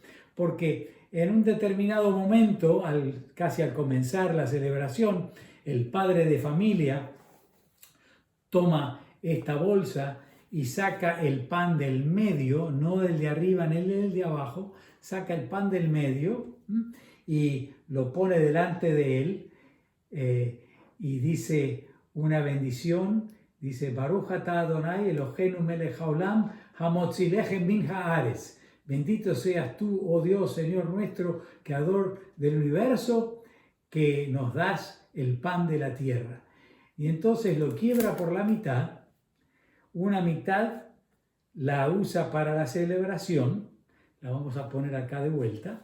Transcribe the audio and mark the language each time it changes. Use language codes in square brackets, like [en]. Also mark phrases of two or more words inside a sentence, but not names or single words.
[es] Porque en un determinado momento, casi al comenzar la celebración, el padre de familia toma esta bolsa y saca el pan del medio, no del de arriba ni del de abajo, saca el pan del medio y lo pone delante de él y dice una bendición, dice: [he] ברוך אתה אדוני אלוהינו מלך העולם המוציא לחם מן הארץ. [es] Bendito seas tú, oh Dios, Señor nuestro, creador del universo, que nos das el pan de la tierra. y entonces lo quiebra por la mitad. Una mitad la usa para la celebración, la vamos a poner acá de vuelta.